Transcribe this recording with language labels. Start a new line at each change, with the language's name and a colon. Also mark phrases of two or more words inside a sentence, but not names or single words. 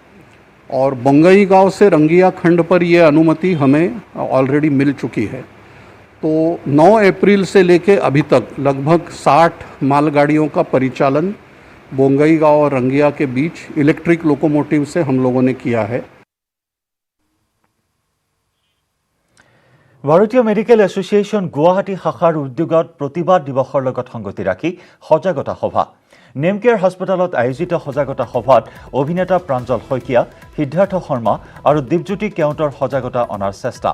Hindi: और बंगई गांव से रंगिया खंड पर ये अनुमति हमें ऑलरेडी मिल चुकी है। तो 9 अप्रैल से लेके अभी तक लगभग 60 मालगाड़ियों का परिचालन बोंगई गांव और रंगिया के बीच इलेक्ट्रिक लोकोमोटिव से हम लोगों ने किया है।
Assamese: ভাৰতীয় মেডিকেল এছ'চিয়েশ্যন গুৱাহাটী শাখাৰ উদ্যোগত প্ৰতিবাদ দিৱসৰ লগত সংগতি ৰাখি সজাগতা সভা। নেমকেয়াৰ হাস্পতালত আয়োজিত সজাগতা সভাত অভিনেতা প্ৰাঞ্জল শইকীয়া, সিদ্ধাৰ্থ শৰ্মা আৰু দীপজ্যোতি কেওটৰ সজাগতা অনাৰ চেষ্টা।